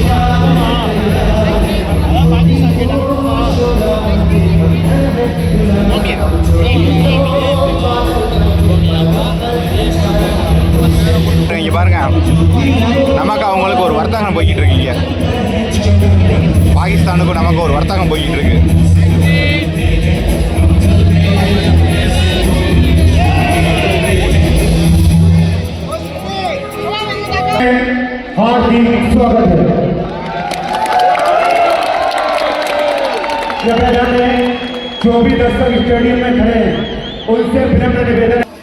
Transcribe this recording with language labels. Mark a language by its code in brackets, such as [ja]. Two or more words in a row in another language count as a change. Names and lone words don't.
[ta] இங்கே பாருங்க, நமக்கு அவங்களுக்கு ஒரு வர்த்தகம் போய்கிட்டு இருக்கீங்க. பாகிஸ்தானுக்கும் நமக்கு ஒரு வர்த்தகம் போய்கிட்டு இருக்கு. [hi] हार्दिक स्वागत है। जो भी दर्शक स्टेडियम में खड़े हैं उनसे विनम्र निवेदन